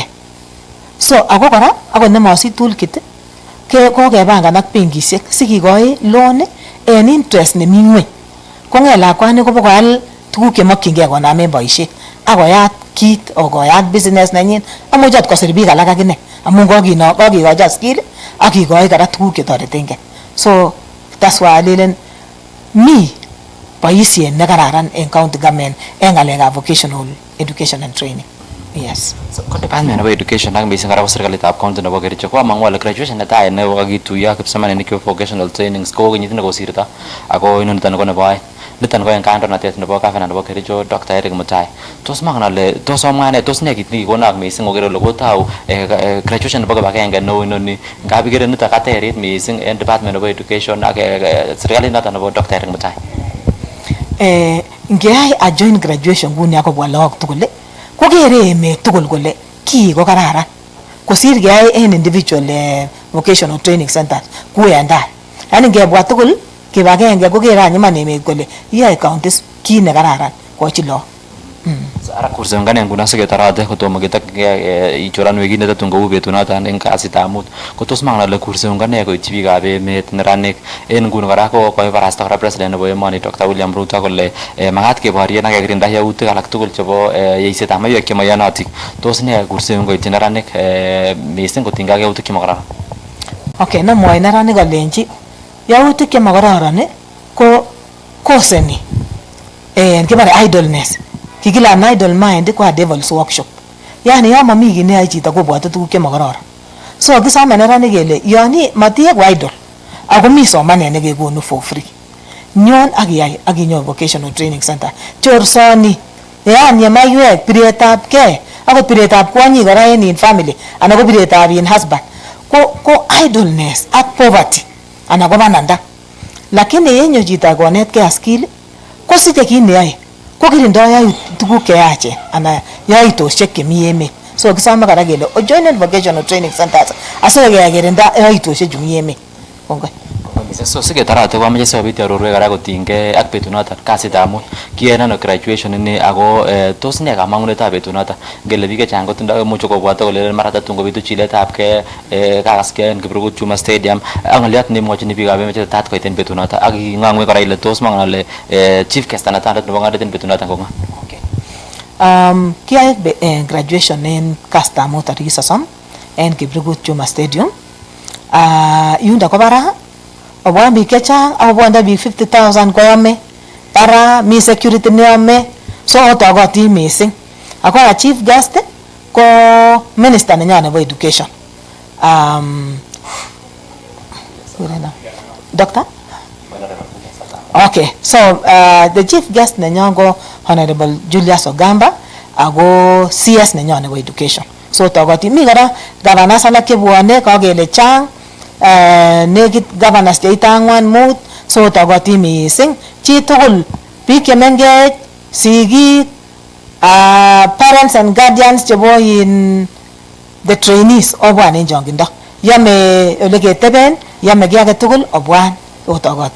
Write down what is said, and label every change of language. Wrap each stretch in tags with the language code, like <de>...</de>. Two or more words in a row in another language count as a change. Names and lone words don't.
<sgc>So ako kora akot nemosich toolkit kokepangan ak benkisiek sikikoi loan en interest nemi ng'weny. Kong'et lakwani kobokoal tuguk chemokyingei konamen boisiet akoyat kit okoyat business nenyin amuch ot kosir biik alak akine amun kokikochi skill ak kikoi kora tuguk chetoretengei.</sgc> <en>So that's why</en> <sgc>alelen mi boisiet nekararan en</sgc> <en>county government</en> <sgc>en ng'alekab</sgc> <en>vocational education and training. Yes.</en> <sgc>So ko department nebo education ak missing kora ko serikalitab county nebo Kericho ko amang'u ale graduation netai nebo kakituiyo ak kipsomaninik chebo</sgc> <en>vocational trainings</en> <sgc>ko kenyit nekosirto ako inoniton ko nebo oeng. Niton ko en kandoinatet nebo gavana nebo Kericho Dr. Eric Mutai. Tos mang'en ale tos omwa ane tos ne kit nekikonak missing oker ole kotou graduation nebo kibagenge neu inoni ngap ikere niton katerit missing en department nebo education ak serikalit noton nebo Dr. Eric Mutai. Ngeyai</sgc> <en>a joint graduation</en> <sgc>nguni akobwa lagok tugul kokere emet tugul kole kii ko kararan kosir keyai en</sgc> <en>individual vocational training centers</en> <sgc>ku en tai. Yani ngebwa tugul kibagenge kokere any iman emet kole yoe counties kit nekararan kochi lagok. Ara kursengane nguno siketarate kotomo ketokyingei ichoranwek kit netatun kou betunoton en kasitab mut ko tos mang'en ale kursengane koityi biikab emet neranik en nguni kora ko koibarasta kora president nebo emoni Dr. William Ruto kole makat keborien ak kekirinda yautik alak tugul chebo yeisetab maiwek chemoiyonotin. Tos ne kursengung koityi neranik missing kotinygei ak yautik chemokororon? Okay, nemwoe neranik kolenji yautik chemokororon ko koseni kibare idleness.</sgc> <en>Kikilan idle mind ko a devil's workshop.</en> <sgc>Yani yon momi kit neyoe chito kobwote tuguk chemokororon. So kisome neranik kele yoni matieku idle ako mi somanet nekekonu</sgc> <en>for free.</en> <sgc>Nyon ak iyai ak inyon</sgc> <en>vocational training center.</en> <sgc>Chorsoni yani maiwek piretab gei akot piretab kwonyik kora en family anan ko piretab husband ko idleness ak poverty anan ko bananda. Lakini yenyo chito konetkei skill kosiche kit neyoe ko kirindoi tuguk cheyachen anan yaitosiek chemi emet. So kisome kora kele</sgc> <en>joint vocational training centers</en> <sgc>asikekirinda yaitosiek chu mi emet. Kongoi. So siketarate koamache sikobit arorwek kora kotinygei ak betunoton kasitab mut kiyoe ano graduation ini ako tos ne kamang'unetab betunoton ngele biik chechang kotindoi imuche kobwote kole mara tatun kobitu chiletabgei kakaskei en Kiprugut Chuma Stadium ak ng'olyot neimwochini biikab emet chetat koit en betunoton ak ing'ang'we kora ile tos mang'en ale</sgc> <en>chief guest</en> <sgc>netandet nebo ng'olyot en betunoton ko ng'o? Kiyoe graduation en kasitab mut tarikit 30 en Kiprugut Chuma Stadium. Yundo ko bara obwan biik chechang akobwonda biik 50,000 koyome ara mi security neome so otogoti missing ako</sgc> <en>chief guest</en> <sgc>ko minister nenyo nebo education</sgc> <en>doctor okay so the chief guest</en> <sgc>nenyo go</sgc> <en>honorable Julius Ogamba ago CS nenyo</en> <sgc>nebo education so togoti mi kora governors alak chebwone kagele chang negit governors cheitangwan mut so togoti missing chi tugul biik chemengech sigik</sgc> <en>parents and guardians</en> <sgc>chebo</sgc> <en>in the trainees</en> <sgc>obwan en jongindo yame ole keteben yame gi age tugul obwan otogoti.</sgc>